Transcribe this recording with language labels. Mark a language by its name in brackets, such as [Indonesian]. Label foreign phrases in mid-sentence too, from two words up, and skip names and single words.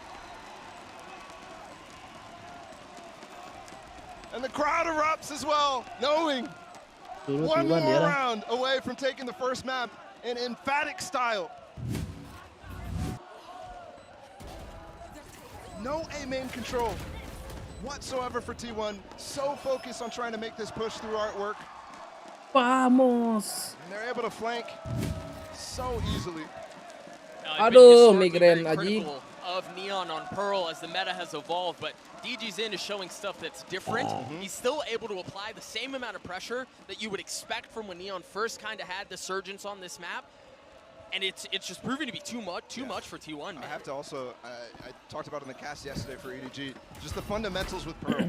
[English] And the crowd erupts as well, knowing one more round away from taking the first map in emphatic style. No A-main control whatsoever for T1. So focused on trying to make this push through artwork. Vamos. And they're able to flank so easily. [Indonesian] Aduh, migrain aji. [English] Of Neon on Pearl as the meta has evolved, but DG's in is showing stuff that's different. He's still able to apply the same amount of pressure that you would expect from when Neon first kind of had the surgence on this map. And it's just proving to be too much for T1, man. I have to also, I talked about in the cast yesterday for EDG, just the fundamentals with Pearl.